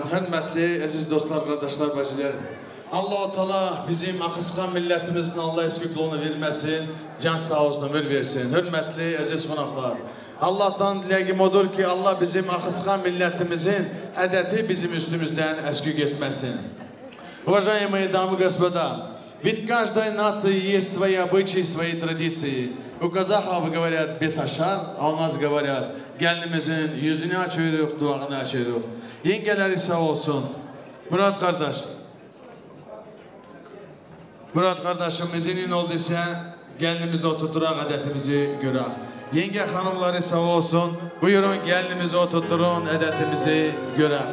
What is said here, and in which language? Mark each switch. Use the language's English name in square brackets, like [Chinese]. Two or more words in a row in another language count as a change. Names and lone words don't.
[Turkish] Hürmetli, aziz dostlar, kardeşler, bacılar. Allah-u Teala bizim akıskan milletimizin Allah eskikliğini vermesin, can sağ olsun, ömür versin. Hürmetli, aziz konaklar. Allah'tan dileğim odur ki Allah bizim akıskan milletimizin edeti bizim üstümüzden eskik etmesin. [Russian] Уважаемые дамы и господа, ведь каждой нации есть свои обычаи, свои традиции. У казахов говорят беташар, а у нас говорят [Turkish] gelinimizin yüzünü açıyoruz, duağını açıyoruz. Yengeleri sağ olsun. Murat kardeş. Murat kardeşim izinin olduysa gelinimizi oturturak adetimizi görək. Yenge hanımları sağ olsun. Buyurun gelinimizi oturturun, adetimizi görək.